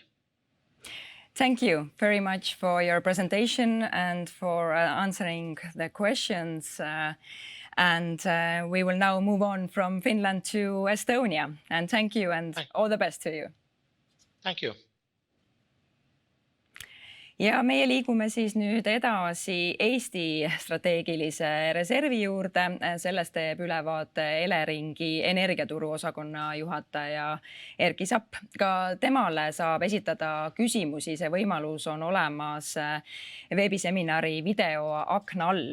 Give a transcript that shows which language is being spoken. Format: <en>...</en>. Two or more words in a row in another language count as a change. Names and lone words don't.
<en>Thank you very much for your presentation and for answering the questions. We will now move on from Finland to Estonia. And thank you and all the best to you. Thank you.</en> <et>Ja meie liigume siis nüüd edasi Eesti strateegilise reservi juurde. Sellest teeb ülevaate Eleringi energiaturu osakonna juhataja Erki Sapp. Ka temale saab esitada küsimusi. See võimalus on olemas veebiseminari video akna all.</et>